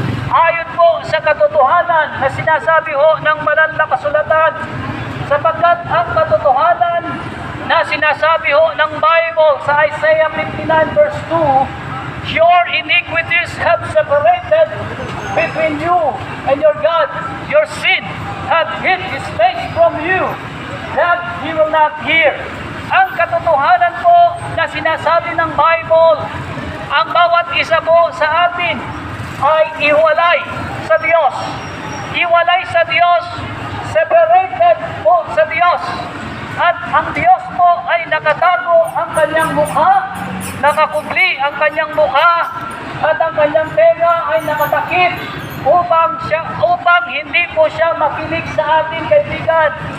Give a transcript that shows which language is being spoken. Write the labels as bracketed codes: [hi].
[tl] ayon po sa katotohanan na sinasabi ho ng banal na kasulatan, sapagkat ang katotohanan na sinasabi ho ng Bible sa Isaiah 59 verse 2, [en] "Your iniquities have separated between you and your God. Your sin have hid His face from you, that He will not hear." [tl] Ang katotohanan po na sinasabi ng Bible, ang bawat isa po sa atin ay iwalay sa Diyos. Iwalay sa Diyos, separated po sa Diyos. At ang Diyos po ay nakatago ang kanyang mukha, nakakubli ang kanyang mukha, at ang kanyang tenga ay nakatakip upang hindi po siya makinig sa atin, kaibigan.